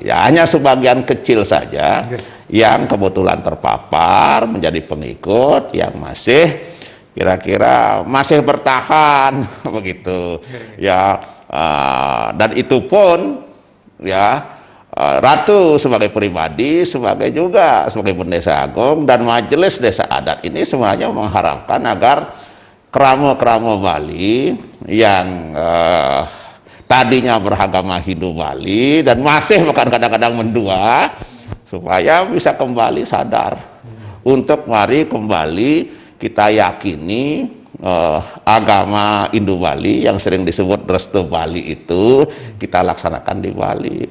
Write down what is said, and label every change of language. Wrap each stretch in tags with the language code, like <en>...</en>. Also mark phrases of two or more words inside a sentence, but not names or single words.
<id>Ya, hanya sebagian kecil saja yang kebetulan terpapar menjadi pengikut yang masih kira-kira masih bertahan begitu ya, dan itu pun ya Ratu sebagai pribadi, sebagai pendeta agung dan Majelis Desa Adat ini semuanya mengharapkan agar kramo-kramo Bali yang tadinya beragama Hindu Bali dan masih bahkan kadang-kadang mendua, supaya bisa kembali sadar untuk mari kembali kita yakini agama Hindu Bali yang sering disebut Restu Bali itu kita laksanakan di Bali,</id>